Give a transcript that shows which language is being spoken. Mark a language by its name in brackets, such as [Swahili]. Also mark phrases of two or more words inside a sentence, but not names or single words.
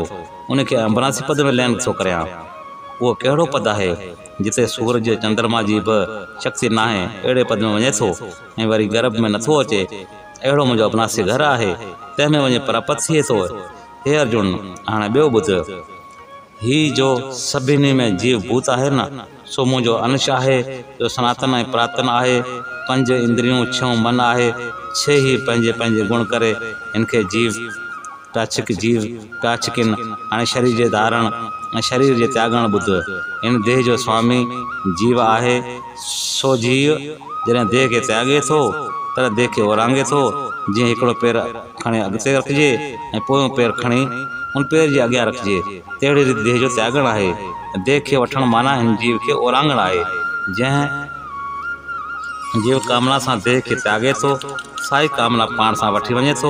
[Sindhi] उनखे अंबरासी पद में लैन थो करियां। उहो कहिड़ो पद आहे जिते सूरज चंद्रमा जी बि शक्ति न आहे, अहिड़े पद में वञे थो ऐं वरी गर्भ में नथो अचे। अहिड़ो मुंहिंजो अबनासी घर आहे, तंहिंमें वञी प्राप्त थिए थो। हे अर्जुन, हाणे ॿियो ॿुध, ही जो सभिनी में जीव भूत आहे न, सो मुंहिंजो अंश आहे, जो सनातन ऐं प्रातन आहे। 5 इंद्रियूं, 6 मन आहे, 6 ही पंहिंजे पंहिंजे गुण करे इनखे जीव प्राचिकिन। हाणे शरीर जे धारण ऐं शरीर जे त्यागण ॿुध। इन देह जो स्वामी जीव आहे। सो जीव जॾहिं देह खे त्यागे थो, तॾहिं देह खे ओरांगे थो। जीअं हिकिड़ो पेर खणी अॻिते रखिजे ऐं पोयों पेर खणी उन पेर जे अॻियां रखिजे, तहिड़ी रीति देह जो त्यागणु आहे। देह खे वठणु माना हिन जीव खे ओरांगणु आहे। जंहिं जीव कामना सां देह खे त्यागे थो, साई कामना पाण सां वठी वञे थो।